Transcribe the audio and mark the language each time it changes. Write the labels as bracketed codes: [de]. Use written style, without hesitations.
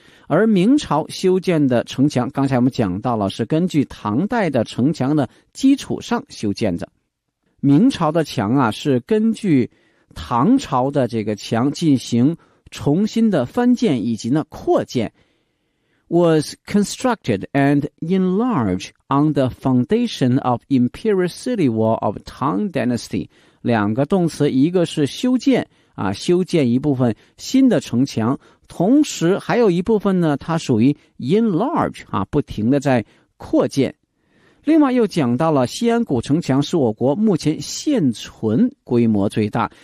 [zh] 而明朝修建的城墙，刚才我们讲到了，是根据唐代的城墙的基础上修建的。明朝的墙啊，是根据唐朝的这个墙进行重新的翻建以及呢扩建。 [en] Was constructed and enlarged on the foundation of Imperial City Wall of Tang Dynasty. [zh] 两个动词，一个是修建啊，修建一部分新的城墙，同时还有一部分呢，它属于 enlarge 啊，不停的在扩建。另外又讲到了西安古城墙是我国目前现存规模最大。